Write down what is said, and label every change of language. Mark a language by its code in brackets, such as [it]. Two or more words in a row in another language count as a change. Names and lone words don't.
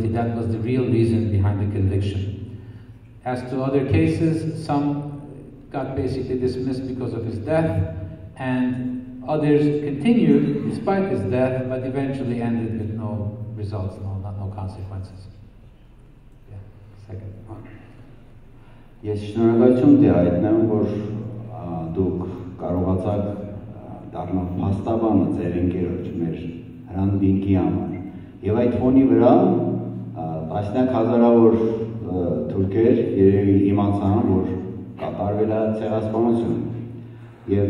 [en] That was the real reason behind the conviction. As to other cases, some got basically dismissed because of his death, and others continued despite his death, but eventually ended with no results, no consequences. Yeah, second one. [hy] Ես շնորհակալություն հայտնեմ, որ դուք կարողացաք դառնալ փաստաբանը ձեր ընկերոջ մեր Hrant Dink'i համար։ Եվ այդ ֆոնի վրա տասնյակ հազարավոր թուրքեր երևի իմացան, որ կատարվել է ցեղասպանություն։ Եվ